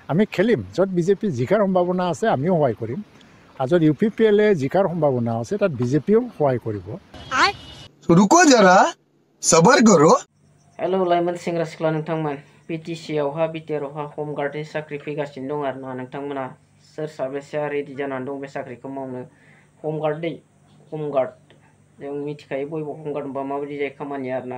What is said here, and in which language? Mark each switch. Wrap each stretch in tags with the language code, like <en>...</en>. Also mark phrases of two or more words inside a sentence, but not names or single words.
<as>আমি খেলিম, য'ত বিজেপি জিকাৰ সম্ভাৱনা আছে আমিও সহায় কৰিম, আৰু য'ত UPPLে জিকাৰ সম্ভাৱনা আছে তাত বিজেপিও সহায় কৰিব।</as> <hi>रुको जरा सबर करो।</hi> <brx>हेलो लाइमोन सेंग्रा सिख्ला नोंथांमोन, BTC आवहा बिटिआरआवहा हम गार्डनि साख्रि फैगासिनो दं आरोना नोंथांमोना सोर साबेसेया रेडि जानानै दं बे साख्रिखौ मावनो? हम गार्ड जों मिथिखायो बयबो हम गार्ड होनबा माबायदि जायो खामानिया आरोना।</brx>